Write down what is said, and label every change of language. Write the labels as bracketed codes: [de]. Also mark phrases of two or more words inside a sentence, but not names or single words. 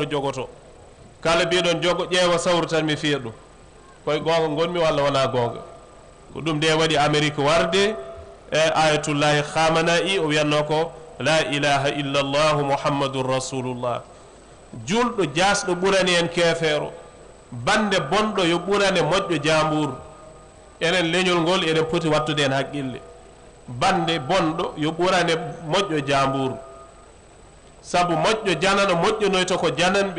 [ff] jogoto kala mbiɗon jogo ƴeewa sawru tan mi fiya ɗum koye gonga gonmi walla wona gonga ko ɗum nde waɗi amérique warde e ayatullahi khamenei o wiyanno ko [ar] لا إله إلا الله محمد رسول الله [ff] julɗo jasɗo ɓurani en keefeero bande bonɗo yo ɓurane moƴƴo jamburu enen leñol ngol eɗen poti wattude en haqqille bande bonɗo yo ɓurane moƴƴo jamburu saabu moƴƴo janano moƴƴonoyta ko jananɓe